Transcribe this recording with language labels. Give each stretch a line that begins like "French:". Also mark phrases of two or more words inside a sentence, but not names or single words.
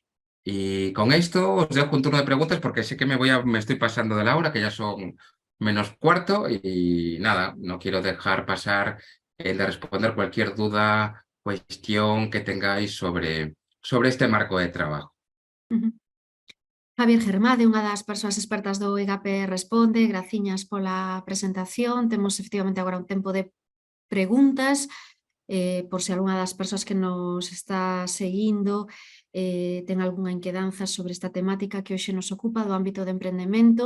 Spanish: Y con esto os dejo un turno de preguntas porque sé que me estoy pasando de la hora, que ya son menos cuarto. Y nada, no quiero dejar pasar el de responder cualquier duda, cuestión que tengáis sobre este marco de trabajo.
Galician: Javier Germade, unha das persoas expertas do IGAPE Responde, graciñas pola presentación. Temos efectivamente agora un tempo de preguntas, por se algunha das persoas que nos está seguindo ten algunha inquedanza sobre esta temática que hoxe nos ocupa do ámbito de emprendemento.